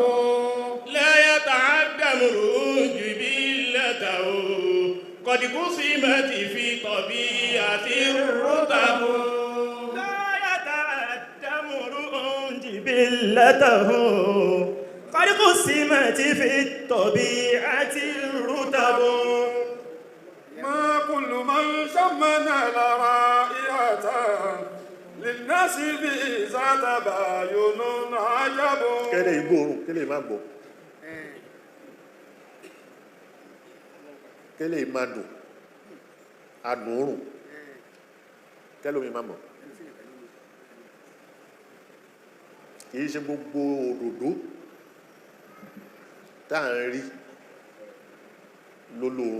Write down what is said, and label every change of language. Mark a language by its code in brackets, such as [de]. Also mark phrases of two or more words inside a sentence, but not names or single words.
[ar] لا يتعدى امرؤ جبلته قد قسمت في طبيعة الرتب لا يتعدى امرؤ جبلته قد قسمت في الطبيعة الرتب. ما كل من شمنا الرائحة للناس في ذات بيوت عجب. [yo] kẹ́lẹ́ ìgbóòrùn kẹ́lẹ́ ìmá gbọ́ kẹ́lẹ́ ìmá dùn adùn òrùn kẹ́lẹ́ omi má mọ̀ kìí ṣe gbogbo òdòdó tá à ń rí lólóorùn.